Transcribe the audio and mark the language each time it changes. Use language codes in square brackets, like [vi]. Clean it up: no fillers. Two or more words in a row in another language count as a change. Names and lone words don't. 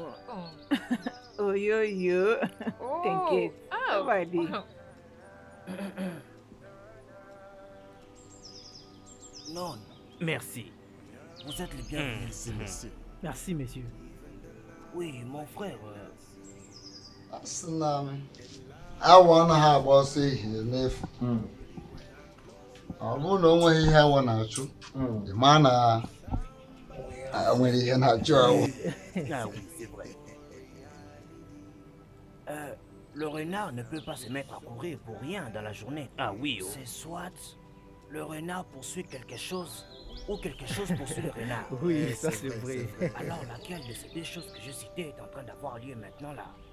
[fr] Oh. oh yo yo, Oh. t'inquiète, Ah. ça va aller. Non, Merci. vous êtes les bienvenus. Merci, monsieur. Merci, messieurs. Oui, mon frère. [ig] Asị na awa anaghị agba ọsọ ehihie n'efu. Ọ bụrụ na o nweghị ihe awa na-achụ, ị maa na nwere ihe na-achụ awa. [fr] Ah oui, c'est vrai. Le renard ne peut pas se mettre à courir pour rien dans la journée. Ah oui, oh. C'est soit le renard poursuit quelque chose ou quelque chose poursuit le renard. Oui, ça c'est vrai. Alors laquelle de ces deux choses que je citais est en train d'avoir lieu maintenant là?